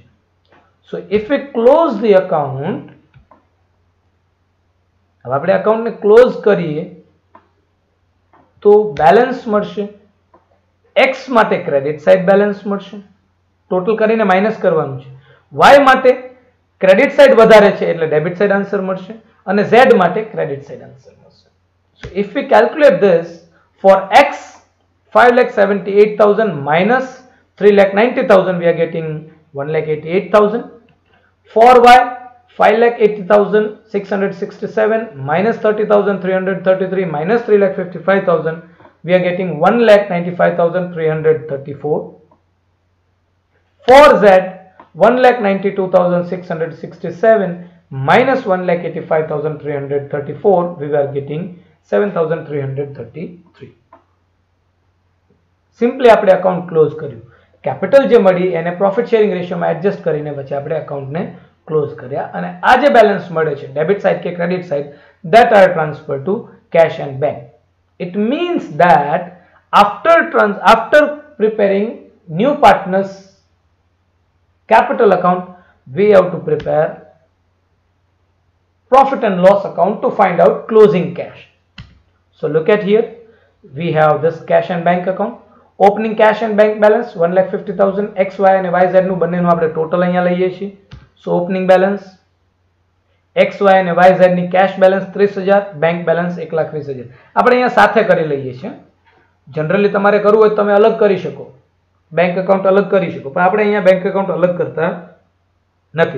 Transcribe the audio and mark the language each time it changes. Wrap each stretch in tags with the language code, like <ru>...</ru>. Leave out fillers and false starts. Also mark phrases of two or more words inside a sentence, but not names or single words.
<en>so if we close the account,</en> <gu>હવે આપણે અકાઉન્ટને ક્લોઝ કરીએ તો બેલેન્સ મળશે એક્સ માટે</gu> <en>credit side</en> <gu>બેલેન્સ મળશે, ટોટલ કરીને માઇનસ કરવાનું છે. વાય માટે</gu> <en>credit side</en> <gu>વધારે છે એટલે</gu> <en>debit side answer</en> <gu>મળશે અને ઝેડ માટે</gu> <en>credit side answer</en> <gu>મળશે.</gu> <en>so if we calculate this for X 5,78,000 minus 3,90,000 we are getting 1,88,000. For y 5,80,667 minus 30,333 minus 3,55,000 we are getting 1,95,334. For z 1,92,667 minus 1,85,334 we were getting 7,333.</en> <gu>સિમ્પલી આપણે અકાઉન્ટ ક્લોઝ કર્યું. કેપિટલ જે મળી એને</gu> <en>profit sharing</en> <gu>રેશિયોમાં એડજસ્ટ કરીને પછી આપણે અકાઉન્ટને ક્લોઝ કર્યા અને આ જે બેલેન્સ મળે છે</gu> <en>debit side</en> <gu>કે</gu> <en>credit side that are transferred to cash and bank. It means that after preparing new partners capital account we have to prepare profit and loss account to find out closing cash. So look at here, we have this cash and bank account. Opening cash and bank balance 1,50,000.</en> <gu>XY અને YZ નું બંનેનું આપણે ટોટલ અહીંયા લઈએ છીએ.</gu> <en>so opening balance</en> <gu>XY અને YZ ની</gu> <en>cash balance</en> <gu>30,000,</gu> <en>bank balance</en> <gu>1,20,000. આપણે અહીંયા સાથે કરી લઈએ છીએ. જનરલી તમારે કરવું હોય તો તમે અલગ કરી શકો,</gu> <en>bank account</en> <gu>અલગ કરી શકો, પણ આપણે અહીંયા</gu> <en>bank account</en> <gu>અલગ કરતા નથી.</gu>